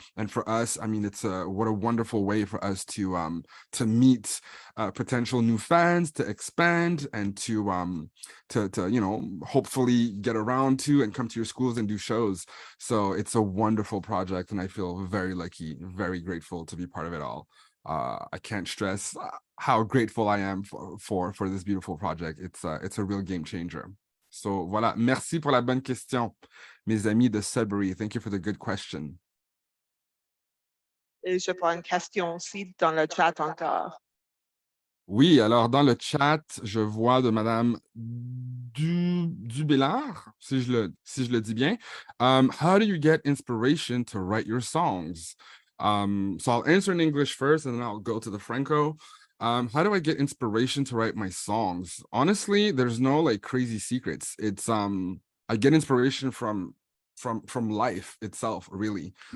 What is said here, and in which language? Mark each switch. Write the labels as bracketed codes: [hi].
[en] And for us, I mean, what a wonderful way for us to meet potential new fans, to expand, and to hopefully get around to and come to your schools and do shows. So it's a wonderful project, and I feel very lucky, very grateful to be part of it all. I can't stress how grateful I am for this beautiful project. It's a real game changer. [fr] So voilà, merci pour la bonne question, mes amis de Sudbury. [en] Thank you for the good question. [fr] Et je prends une question aussi dans le chat encore. Oui, alors dans le chat, je vois de Madame Dubellard, si je le dis bien. [en] How do you get inspiration to write your songs? So I'll answer in English first, and then I'll go to the Franco. How do I get inspiration to write my songs? Honestly, there's no like crazy secrets. It's I get inspiration from life itself, really.